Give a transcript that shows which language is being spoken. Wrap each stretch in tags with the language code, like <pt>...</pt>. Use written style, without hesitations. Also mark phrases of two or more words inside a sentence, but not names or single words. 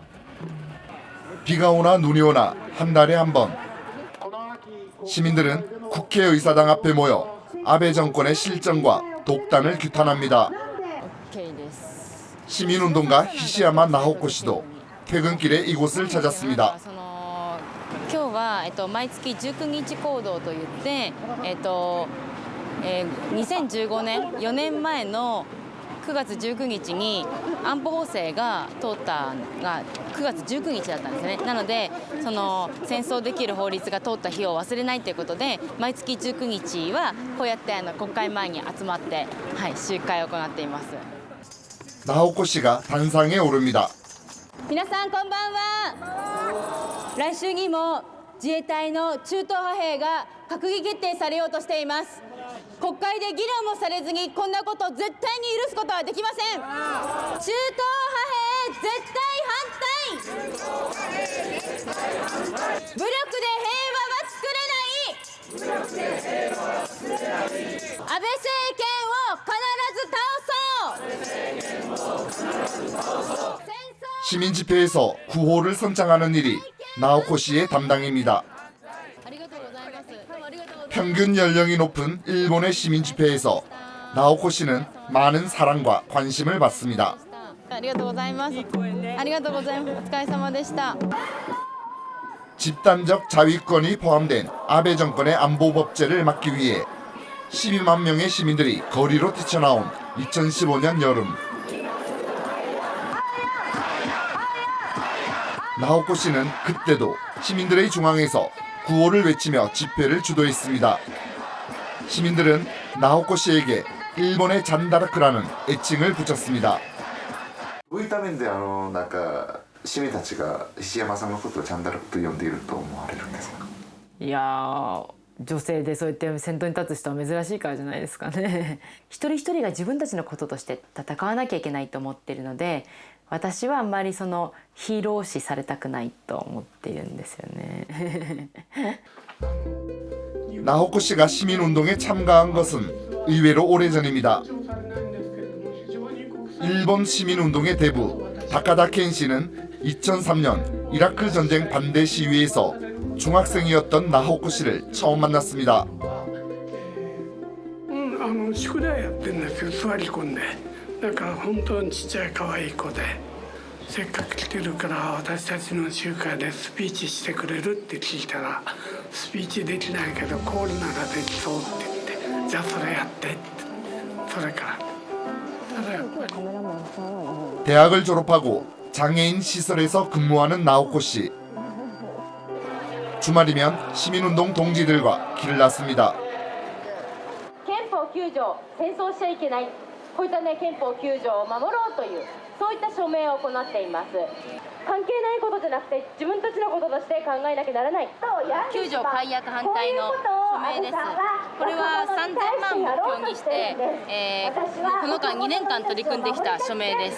<ko>비가 오나 눈이 오나 한 달에 한 번. 시민들은 국회의사당 앞에 모여 아베 정권의 실정과 독단을 규탄합니다. 시민운동가 히시야마 나호코 씨도 퇴근길에 이곳을 찾았습니다.</ko> <ja>今日は、毎月19日行動といって、2015年4年前の9月19日に安保法制が通ったのが9月19日だったんですね。なのでその戦争できる法律が通った日を忘れないということで毎月19日はこうやって国会前に集まって、集会を行っています。</ja> <ko>나호코 씨가 단상에 오릅니다.</ko> <ja>皆さんこんばんは。来週にも自衛隊の中東派兵が閣議決定されようとしています。国会で議論もされずにこんなこと絶対に許すことはできません。中東派兵絶対反対。武力で平和は作れない。安倍政権を必ず倒そう。</ja> <ko>시민 집회에서 구호를 선창하는 일이 나오코 씨의 담당입니다. 평균 연령이 높은 일본의 시민 집회에서 나오코 씨는 많은 사랑과 관심을 받습니다.</ko> <ja>ありがとうございます。ありがとうございます。お疲れ様でした。</ja> <ko>집단적 자위권이 포함된 아베 정권의 안보 법제를 막기 위해 12만 명의 시민들이 거리로 뛰쳐나온 2015년 여름. 나오코 씨는 그때도 시민들의 중앙에서 구호를 외치며 집회를 주도했습니다. 시민들은 나오코 씨에게 일본의 잔다르크라는 애칭을 붙였습니다.</ko> <ja>どういった面でなんか市民たちが石山さんのことをチャンダルクと呼んでいると思われるんですか？いやー、女性でそうやって先頭に立つ人は珍しいからじゃないですかね。一人一人が自分たちのこととして戦わなきゃいけないと思っているので、私はあんまりそのヒーロー視されたくないと思っているんですよね。</ja> <ko>나호코 씨가 시민운동에 참가한 것은 의외로 오래전입니다. 일본 시민운동의 대부 다카다 켄 씨는 2003년 이라크 전쟁 반대 시위에서 중학생이었던 나호코 씨를 처음 만났습니다.</ko> <ja>宿題やってんですよ、座り込んで。だから本当にちっちゃい可愛い子で、せっかく来てるから私たちの集会でスピーチしてくれるって聞いたら、スピーチできないけどコールならできそうって言って、じゃあそれやってって。それから。ただやっぱり</ja> <ko>대학을 졸업하고 장애인 시설에서 근무하는 나오코 씨. 주말이면 시민운동 동지들과 길을 났습니다.</ko> <ja>憲法9条、戦争しちゃいけない。こういったね、憲法9条を守ろうという、そういった署名を行っています。関係ないことじゃなくて、自分たちのこととして考えなきゃならない。9条解約反対の署名です。これは3000万を目標にして、この間2年間取り組んできた署名です。</ja>